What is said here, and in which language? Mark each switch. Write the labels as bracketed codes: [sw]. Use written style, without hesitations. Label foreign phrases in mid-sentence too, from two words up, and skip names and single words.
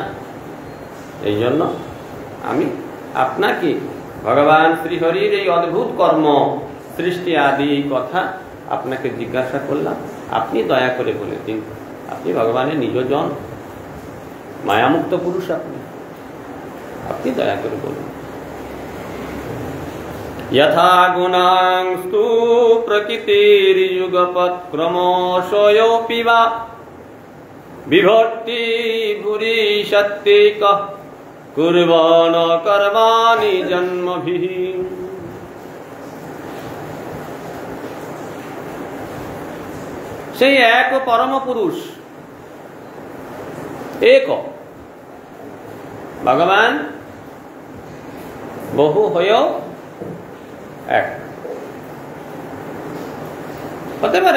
[bn] এই জন্য আমি আপনাকে ভগবান শ্রীহরির এই অদ্ভুত কর্ম সৃষ্টি আদি কথা আপনাকে জিজ্ঞাসা করলাম, আপনি দয়া করে বলে দিন। আপনি ভগবানের নিজজন, মায়ামুক্ত পুরুষ, আপনি দয়া করে বলুন। [sa] यथा गुणांस्तु प्रकृतिर्युगपत् क्रमशोऽपि वा विभक्ति भूरि सत्त्विकः कुर्वन् कर्माणि जन्मभिः। [bn] সেই এক পরম পুরুষ, এক ভগবান বহু হয়েও এক হতে পারেন।